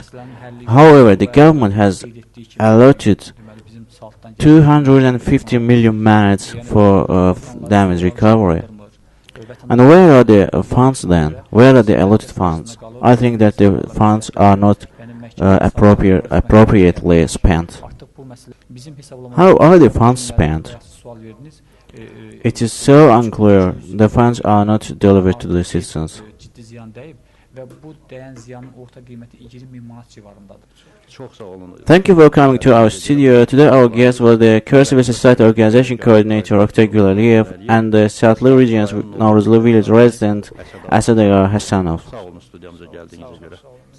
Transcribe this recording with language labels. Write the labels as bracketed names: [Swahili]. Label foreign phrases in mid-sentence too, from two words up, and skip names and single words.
[English] However, the government has allotted 250 million manats for damage recovery. And where are the funds then? Where are the allotted funds? I think that the funds are not appropriately spent. How are the funds spent? [Azerbaijani] sual verdiniz. [English] It is so unclear. The funds are not delivered to the citizens. [Azerbaijani] Ciddi ziyan dəyib və bu dəyən ziyanın orta qiyməti 20.000 manat civarındadır. Çox sağ olun. [English] Thank you for coming to our studio. Today our guest was the Kür Civil Society Organization Coordinator Ogtay Gülaliyev and the Southly Region's Novruzlu Village resident Asad Hassanov. [Azerbaijani] Sağ olun studiyamıza gəldiyiniz görə.